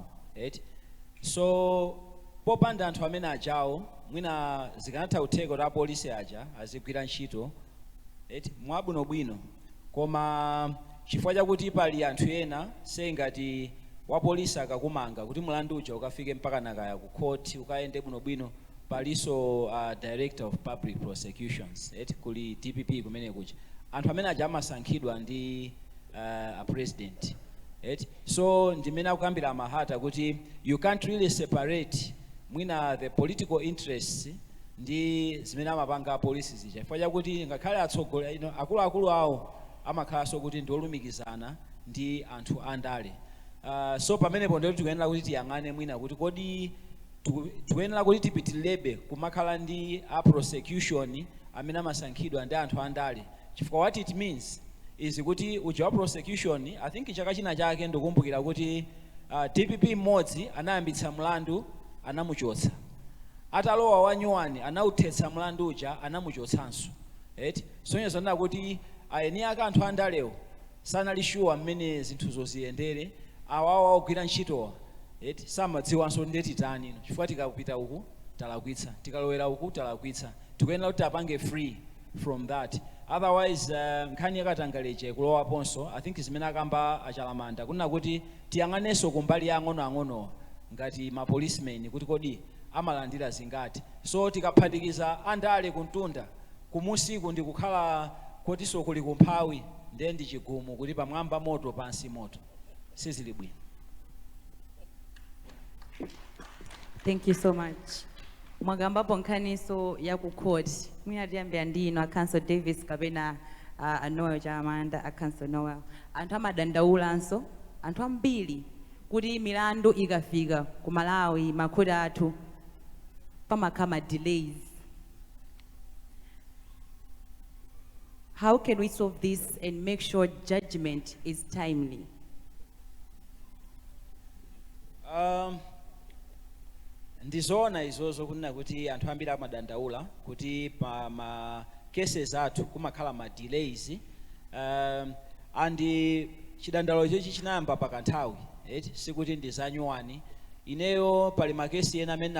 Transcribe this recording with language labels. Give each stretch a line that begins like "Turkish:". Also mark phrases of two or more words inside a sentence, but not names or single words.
Nyanja: So popanda anthu amene ajawo mwina zikanatha kutheka kuti apolisi aja azigwira ntchito mwabwinobwino, koma chifukwa chakuti pali anthu ena sengati wa polisi akakumanga kuti mlandu uja ukafike mpaka nakaya ku court ukaende bwinobwino paliso
English: director of public prosecutions
Nyanja: kuli DPP kumene kuja anthu amene aja amasankhidwa ndi a president so ndimene akukambira mahata kuti
English: you can't really separate
Nyanja: mwina
English: the political interests
Nyanja: ndi zimene amapanga polisi zija chifukwa chakuti ngakhale atsogoleri akuluakulu awo amakhalanso kuti ndi olumikizana ndi anthu andale so pamenepo ndikuti tikuyenera kuti tiyang'ane mwina kuti kodi tikuyenera kuti tipitilirebe kumakhala ndi a prosecution amene amasankhidwa ndi anthu andale chifukwa
English: what it means is
Nyanja: kuti uja wa prosecution
English: I think
Nyanja: chaka china chake ndikukumbukira kuti DPP mmodzi anayambitsa mlandu anamuchotsa atalowa wa Nyauyu anauthetsa mlandu uja anamuchotsanso so zonena kuti aeni ake anthu andalewo sanalishuwa mmene zinthu zoziyendere awawa ogwira ntchitowa samadziwanso ndeti tani chifukwa tikapita uku talakwitsa tikalowera uku talakwitsa tikuyenera kuti apange
English: free from that otherwise
Nyanja: nkhani yakatangaleche kulowaponso
English: I think
Nyanja: zimene akamba achalamanda kunena kuti tiyang'anenso kumbali ya ang'onoang'onowa ngati ma policemen kuti kodi amalandira zingati so tikaphatikiza andale kuntunda kumusiku ndi kukhala kotiso kuli kumphawi ndiye ndi chigumu kuti pamwamba moto pansi moto sizili bwino.
English: Thank you so much.
Nyanja: Mwagambapo nkhaniso ya ku court. Mwina tiyambira ndino a Council Davis kapena a Noel Chamanda a Council Noel. Anthu amadandaulanso, anthu ambiri kuti milandu ikafika ku Malawi makhoti athu pamakhala delays.
English: How can we solve this and make sure judgment is timely?
Nyanja: Ndizoona izozo kunena kuti anthu ambiri amadandaula kuti pa ma cases athu kumakhala ma delays and chidandaulo chechi chinayamba pakanthawi sikuti ndi za Nyauyu ineyo pali makesi ena amene